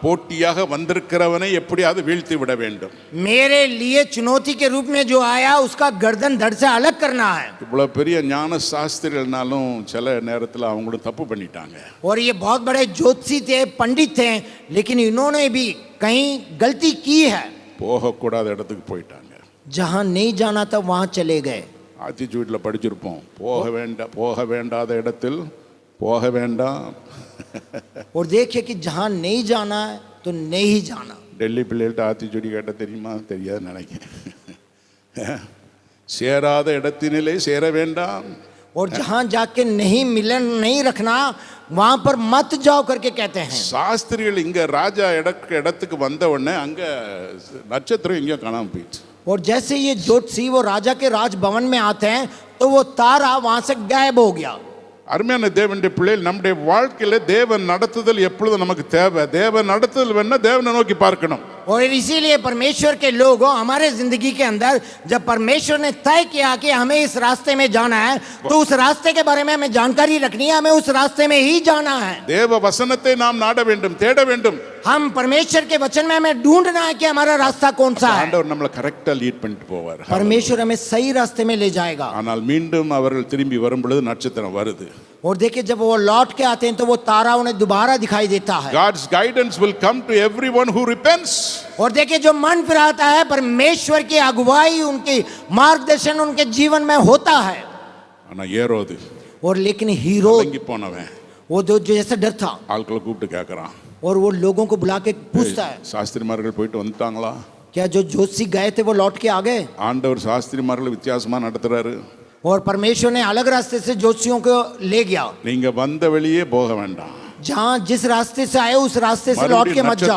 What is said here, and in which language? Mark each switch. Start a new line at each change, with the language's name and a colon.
Tamil: போட்டியாக வந்திருக்கிறவனை எப்படியாவது வீழ்த்தி விட வேண்டும்.
Hindi: मेरे लिए चुनौती के रूप में जो आया, उसका गर्दन धड़ से अलग करना है.
Tamil: இவ்வளவு பெரிய ஞான சாஸ்திரிகள்னாலும் சில நேரத்தில் அவங்களும் தப்பு பண்ணிட்டாங்க.
Hindi: और ये बहुत बड़े ज्योतिषी थे, पंडित थे, लेकिन इन्होंने भी कहीं गलती की है.
Tamil: போகக்கூடாத இடத்துக்கு போயிட்டாங்க.
Hindi: जहां नहीं जाना था वहां चले गए.
Tamil: ஆத்திச்சூடில் படிச்சிருப்போம், போக வேண்டாத இடத்தில் போக வேண்டாம்.
Hindi: और देखिए कि जहां नहीं जाना है तो नहीं जाना.
Tamil: டெல்லி பிள்ளைகள்ட்ட ஆத்திச்சூடி கேட்ட தெரியுமா? தெரியாது நினைக்கிறேன். சேராத இடத்தினிலே சேர வேண்டாம்.
Hindi: और जहां जाके नहीं मिलन नहीं रखना, वहां पर मत जाओ करके कहते हैं.
Tamil: சாஸ்திரிகள் இங்க ராஜா இடத்துக்கு வந்த உடனே அங்க நட்சத்திரம் எங்கேயோ காணாம போயிடுச்சு.
Hindi: और जैसे ये ज्योतिषी वो राजा के राजभवन में आते हैं, तो वो तारा वहां से गायब हो गया.
Tamil: அருமையான தேவனுடைய பிள்ளைகள், நம்முடைய வாழ்க்கையில தேவன் நடத்துதல் எப்பொழுது நமக்கு தேவை. தேவன் நடத்துதல் வேணா தேவனை நோக்கி பார்க்கணும்.
Hindi: और इसीलिए परमेश्वर के लोगों, हमारे जिंदगी के अंदर जब परमेश्वर ने तय किया कि हमें इस रास्ते में जाना है, तो उस रास्ते के बारे में हमें जानकारी रखनी है, हमें उस रास्ते में ही जाना है.
Tamil: தேவ வசனத்தை நாம் நாட வேண்டும், தேட வேண்டும்.
Hindi: हम परमेश्वर के वचन में हमें ढूंढना है कि हमारा रास्ता कौन सा है.
Tamil: ஆண்டவர் நம்மளை கரெக்டா லீட் பண்ணிட்டு போவார்.
Hindi: परमेश्वर हमें सही रास्ते में ले जाएगा.
Tamil: ஆனால் மீண்டும் அவர்கள் திரும்பி வரும் பொழுது நட்சத்திரம் வருது.
Hindi: और देखिए जब वो लौट के आते हैं तो वो तारा उन्हें दोबारा दिखाई देता है.
English: God's guidance will come to everyone who repents.
Hindi: और देखिए जो मन फिराता है, परमेश्वर की अगुवाई, उनकी मार्गदर्शन उनके जीवन में होता है.
Tamil: ஆனா ஏரோது
Hindi: और लेकिन हीरो
Tamil: இறங்கி போனவன்
Hindi: वो जो जैसे डर था,
Tamil: ஆட்களை கூப்பிட்டு கேட்கறான்,
Hindi: और वो लोगों को बुला के पूछता है,
Tamil: சாஸ்திரிமார்கள் போயிட்டு வந்துட்டாங்களா?
Hindi: क्या जो ज्योतिषी गए थे वो लौट के आ गए?
Tamil: ஆண்டவர் சாஸ்திரிமார்களை வித்தியாசமா நடத்துறாரு.
Hindi: और परमेश्वर ने अलग रास्ते से ज्योतिषियों को ले गया.
Tamil: நீங்க வந்த வழியே போக வேண்டாம்.
Hindi: जहाँ जिस रास्ते से आए उस रास्ते से लौट के मत जाओ.